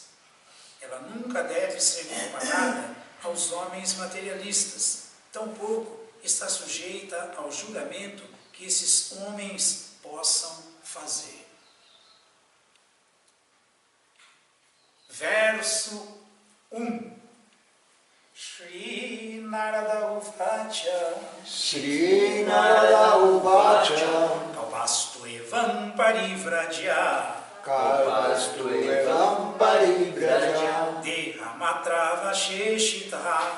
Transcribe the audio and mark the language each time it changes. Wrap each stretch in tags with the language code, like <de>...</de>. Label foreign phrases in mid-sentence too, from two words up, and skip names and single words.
<pt>Ela nunca deve ser comparada aos homens materialistas, tampouco está sujeita ao julgamento que esses homens possam fazer. Verso 1.</pt> <sa>श्री नारद उवाच श्री नारद उवाच कल्पस्तु एवं परिव्राज कल्पस्तु एवं परिव्राज देहमात्राव शेषित</sa>